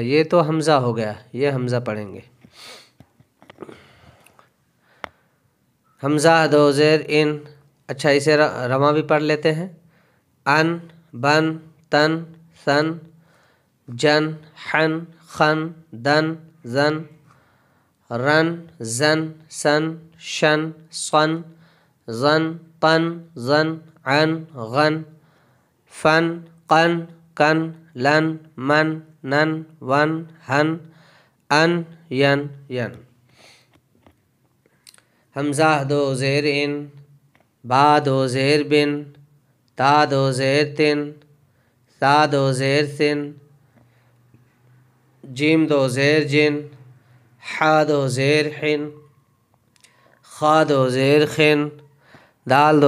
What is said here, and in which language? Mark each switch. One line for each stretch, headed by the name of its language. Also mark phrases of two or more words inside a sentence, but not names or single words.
Urdu: یہ تو حمزہ ہو گیا، یہ حمزہ پڑھیں گے۔ حمزہ دو زیر ان، اچھا اسے رواں بھی پڑھ لیتے ہیں۔ ان، بن، تن، ثن، جن، حن، خن، دن، زن، رن، زن، سن، شن، صن، ظن، طن، ظن، عن، غن، فن، قن، کن، لن، من، نن، ون، ہن، ان، ین، ین۔ حمزہ دو زیر ان، با دو زیر بن، تا دو زیر تن، ثا دو زیر ثن، جیم دو زیر جن، حا دو زیر حن، خا دو زیر خن، دال دو